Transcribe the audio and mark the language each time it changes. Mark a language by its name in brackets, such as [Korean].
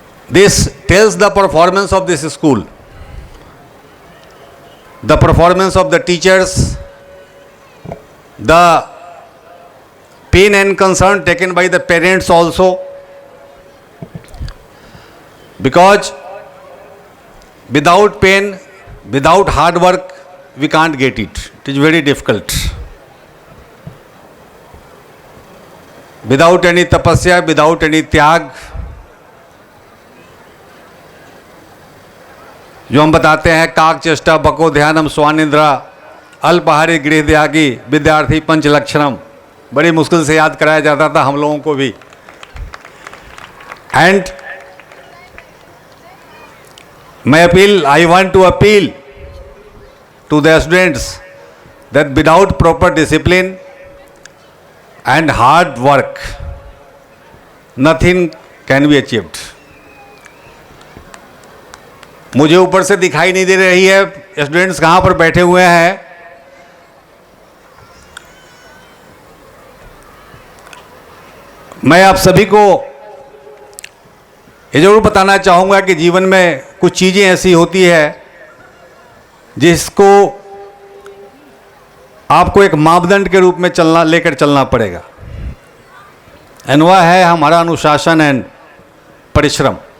[English] This tells the performance of this school, the performance of the teachers, the pain and concern taken by the parents also, because without pain, without hard work, we can't get it. It is very difficult. Without any tapasya, without any [Hindi] त्याग, जो हम बताते हैं [Sanskrit] काक चेष्टा बको ध्यानम स्वानिंद्रा अल्पहारी गृह त्यागी विद्यार्थी पंचलक्षणम, [Hindi] बड़ी मुश्किल से याद कराया जाता था हम लोगों को भी. [English] And I want to appeal to the students that without proper discipline and hard work, nothing can be achieved. [Hindi] मुझे ऊपर से दिखाई नहीं दे रही है, स्टूडेंट्स कहाँ पर बैठे हुए हैं. मैं आप सभी को ये जरूर बताना चाहूँगा कि जीवन में कुछ चीज़ें ऐसी होती है जिसको आपको एक मापदंड के रूप में लेकर चलना पड़ेगा, एंड वह है हमारा अनुशासन एंड परिश्रम।